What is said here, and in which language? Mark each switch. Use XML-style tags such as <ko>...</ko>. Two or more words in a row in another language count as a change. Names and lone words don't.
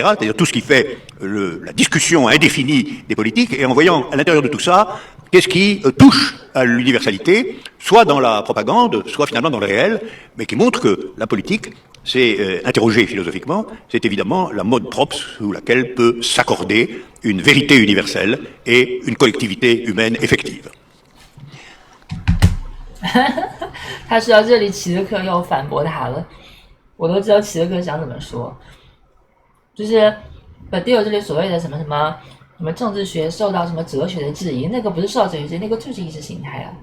<fr>C'est-à-dire tout ce qui fait la discussion indéfinie des politiques, et en voyant à l'intérieur de tout ça, qu'est-ce qui touche à l'universalité, soit dans la propagande, soit finalement dans le réel, mais qui montre que la politique, c'est interrogé philosophiquement, c'est évidemment la mode propre sous laquelle peut s'accorder une vérité universelle et une collectivité humaine effective.</fr> <zh>他说到这里，齐泽克又反驳他了。我都知道齐泽克想怎么说，就是本地有这里所谓的什么政治学受到什么哲学的质疑，那个不是受到哲学质疑，那个就是意识形态啊。</zh>